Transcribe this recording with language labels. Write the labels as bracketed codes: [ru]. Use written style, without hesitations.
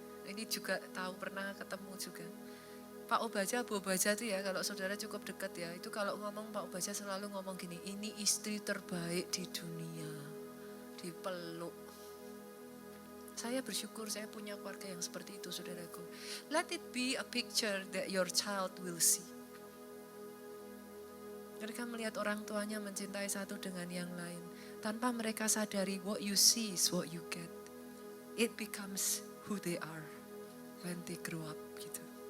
[id] Ini juga tahu pernah ketemu juga. Pak Obaja, Bu Obaja tuh ya kalau saudara cukup dekat ya, itu kalau ngomong Pak Obaja selalu ngomong gini, ini istri terbaik di dunia. Dipeluk. Saya bersyukur saya punya keluarga yang seperti itu saudaraku. [en] Let it be a picture that your child will see. [id] Mereka melihat orang tuanya mencintai satu dengan yang lain. Tanpa mereka sadari [en] what you see is what you get. It becomes who they are when they grow up gitu.